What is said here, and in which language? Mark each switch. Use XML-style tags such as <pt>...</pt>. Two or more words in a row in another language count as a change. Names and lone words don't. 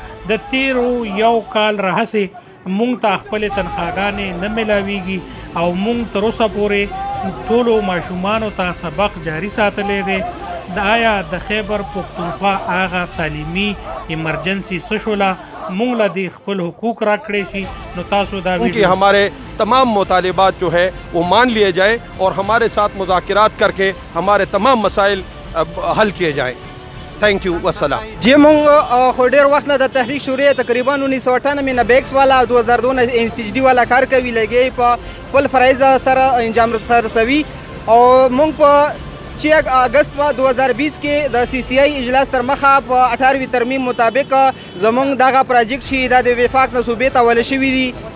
<ps>د تیرو 1 کال راهسې موږ ته خپلې تنخواګانې نه میلاویږي او موږ تر اوسه پورې ټولو ماشومانو ته سبق جاري ساتلی دی. د آیا د خیبر پختونخوا هغه تعلیمي ایمرجنسي څه شوله موږ له دې خپل حقوق راکړی شي نو تاسو دا</ps> <ur>ویډیو ہمارے تمام مطالبات جو ہے وہ مان لیے جائیں اور ہمارے ساتھ مذاکرات کر کے ہمارے تمام مسائل حل کیے جائیں.</ur> <en>Thank you والسلام.</en> <ps>جی مونږ خو ډېر وخت نه د تحریک شورا تقریبا 1998 نه بیکس والا 2002 نه NCHD والا کار کوي لګي په خپل فرایض سره انجام رسوي او مونږ په 6 اگست 2020 کې د CCI اجلاس سره مخه په 18 ترمیم مطابق زمونږ دغه پروجیکټ چې د وفاق نه صوبې ته ول شوی دی</ps>